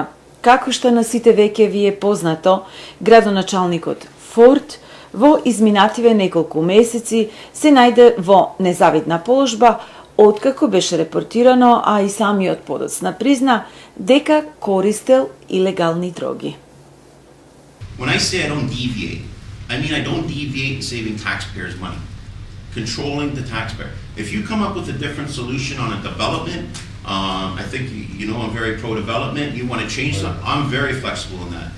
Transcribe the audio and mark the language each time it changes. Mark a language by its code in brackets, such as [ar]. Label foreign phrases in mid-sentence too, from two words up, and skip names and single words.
[mk] Како што на сите веќе ви е познато, градоначалникот Форд во изминативе неколку месеци се најде во незавидна положба откако беше репортирано, а и самиот подоцна призна дека користел илегални дроги. [en] When I say I don't deviate, I mean I don't deviate saving taxpayers' money, controlling the taxpayer. If you come up with a different solution on a development, I think you know I'm very pro-development, you want to change something, I'm very flexible in that.